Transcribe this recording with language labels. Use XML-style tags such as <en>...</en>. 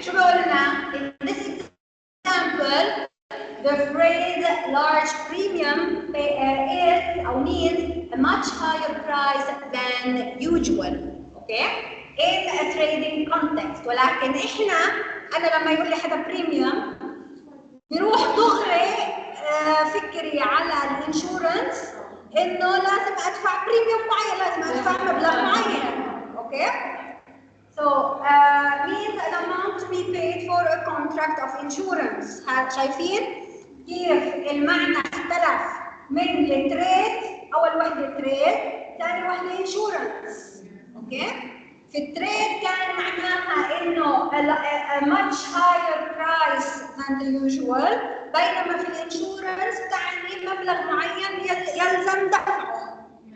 <ar>شو بقول لنا؟</ar> <en>In this example, the phrase large premium is or means a much higher price than usual. Okay? In a trading context.</en> <ar>ولكن أنا لما يقول لي حدا premium بيروح دغري فكري على الانشورنس انه لازم ادفع بريميوم معين، لازم ادفع مبلغ معين.</ar> <en>Okay? So means an amount to be paid for a contract of insurance.</en> <ar>شايفين كيف المعنى اختلف من التريد، اول وحده تريد، ثاني وحده انشورنس. اوكي؟ في التريد كان معناها انه</ar> <en>a much higher price than the usual،</en> <ar>بينما في الانشورنس تعني مبلغ معين يلزم دفعه.</ar>